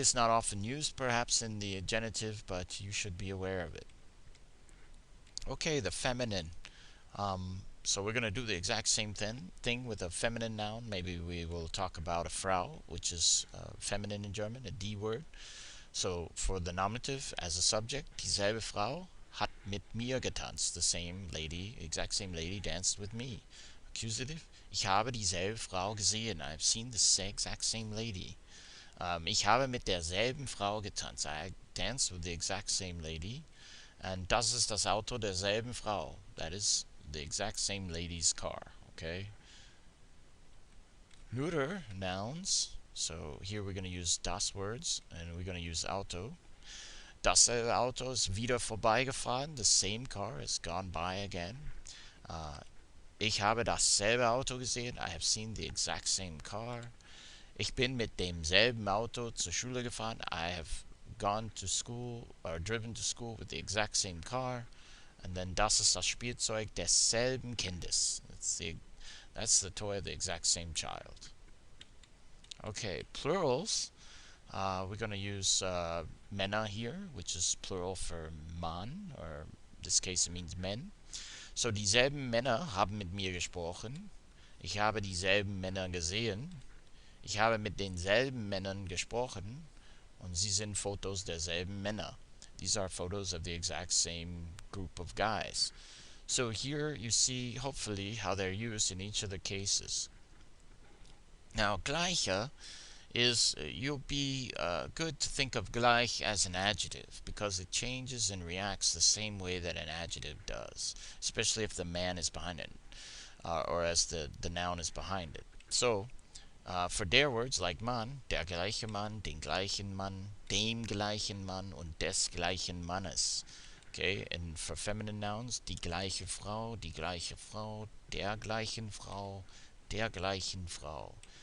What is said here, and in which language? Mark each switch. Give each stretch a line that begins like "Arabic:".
English: It's not often used, perhaps, in the genitive, but you should be aware of it. Okay, the feminine. So we're going to do the exact same thing with a feminine noun. Maybe we will talk about a Frau, which is feminine in German, a D word. So for the nominative as a subject,
German: dieselbe Frau hat mit mir getanzt.
English: The same lady, exact same lady danced with me.
German: Accusative, ich habe dieselbe Frau gesehen.
English: I've seen the exact same lady.
German: Ich habe mit derselben Frau getanzt.
English: I danced with the exact same lady.
German: And das ist das Auto derselben Frau.
English: That is the exact same lady's car. Okay. Neuter nouns. So here we're going to use das words and we're going to use Auto.
German: Dasselbe Auto ist wieder vorbeigefahren.
English: The same car has gone by again.
German: Ich habe dasselbe Auto gesehen.
English: I have seen the exact same car.
German: Ich bin mit demselben Auto zur Schule gefahren.
English: I have gone to school or driven to school with the exact same car. And then
German: das ist das Spielzeug desselben Kindes.
English: That's the toy of the exact same child. Okay, plurals. We're going to use Männer here, which is plural for Mann, or in this case it means men.
German: So, dieselben Männer haben mit mir gesprochen. Ich habe dieselben Männer gesehen. Ich habe mit denselben Männern gesprochen. Und sie sind Fotos derselben Männer.
English: These are photos of the exact same group of guys. So here you see, hopefully, how they're used in each of the cases. Now, Gleiche is, you'll be good to think of gleich as an adjective because it changes and reacts the same way that an adjective does, especially if the man is behind it, or as the noun is behind it. So, for der words like Mann,
German: der gleiche Mann, den gleichen Mann, dem gleichen Mann und des gleichen Mannes.
English: Okay, and for feminine nouns,
German: die gleiche Frau, der gleichen Frau, der gleichen Frau.